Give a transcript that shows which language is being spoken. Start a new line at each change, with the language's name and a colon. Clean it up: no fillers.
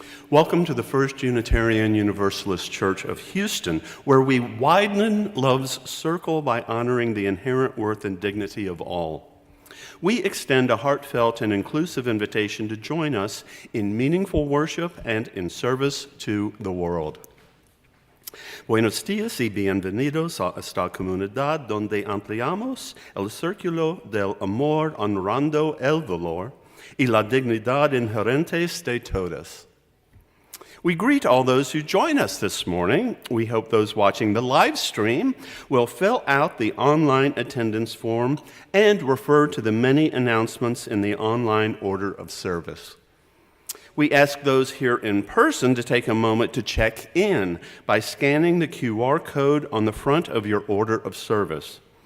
English: Welcome to the First Unitarian Universalist Church of Houston, where we widen love's circle by honoring the inherent worth and dignity of all. We extend a heartfelt and inclusive invitation to join us in meaningful worship and in service to the world.
Spanish: Buenos días y bienvenidos a esta comunidad donde ampliamos el círculo del amor honrando el valor y la dignidad inherentes de todos.
English: We greet all those who join us this morning. We hope those watching the live stream will fill out the online attendance form and refer to the many announcements in the online order of service. We ask those here in person to take a moment to check in by scanning the QR code on the front of your order of service.